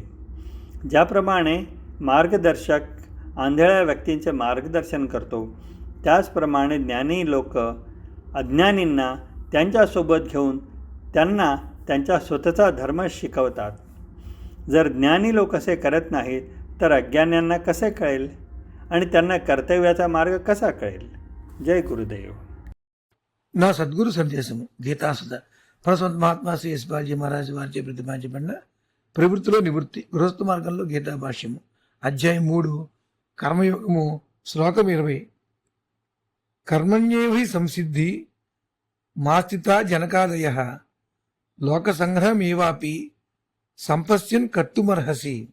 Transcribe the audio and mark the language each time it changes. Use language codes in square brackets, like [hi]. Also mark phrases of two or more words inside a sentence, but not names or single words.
[mr] ज्याप्रमाणे मार्गदर्शक आंधळ्या व्यक्तींचे मार्गदर्शन करतो, त्याचप्रमाणे ज्ञानी लोक अज्ञानींना त्यांच्यासोबत घेऊन त्यांना त्यांचा स्वतःचा धर्म शिकवतात। जर ज्ञानी लोक असे करत नाहीत तर अज्ञान्यांना कसे कळेल आणि त्यांना कर्तव्याचा मार्ग कसा कळेल। जय गुरुदेव। [te] నా సద్గురు సందేశము గీతాసుధ పరస్వంత మహాత్మా శ్రీ యశ్పాల్జీ మహారాజ్ వారిచే ప్రతిపాదించబడిన ప్రవృత్తిలో నివృత్తి, గృహస్థ మార్గంలో గీతాభాష్యము, అధ్యాయం 3, కర్మయోగము, శ్లోకం 20. [sa] कर्मण्येवहि संसिद्धि मास्थित जनकादय लोक संग्रहमेवापि संपश्यन् कर्तुमर्हसि.